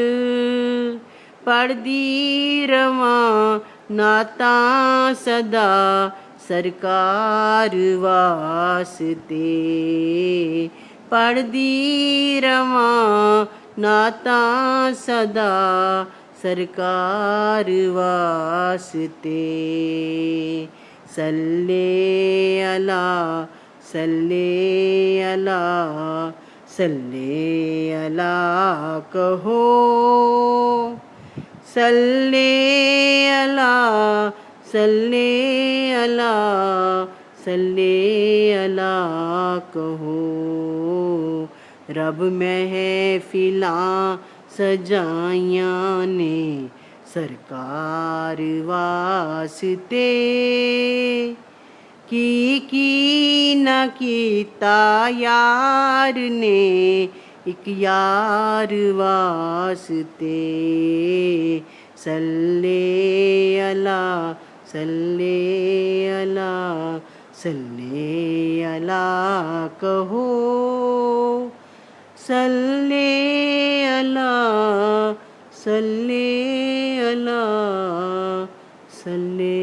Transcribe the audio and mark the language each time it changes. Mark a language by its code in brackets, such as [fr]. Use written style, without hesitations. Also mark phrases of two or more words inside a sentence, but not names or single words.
[pa] پڑھدی رواں نعتاں سدا سرکار واسطے پڑھدی رواں نعتاں سدا سرکار واسطے [ar] صلّ على صلّ على صلّ على [pa] کہو [ar] صلّ على صلّ على صلّ على [pa] کہو رب محفلاں سجائیاں نے سرکار واسطے کی نہ کیتا یار نے اک یار واسطے [ar] صلّ على صلّ على صلّ على کہو صلّ على صلّ على صلّ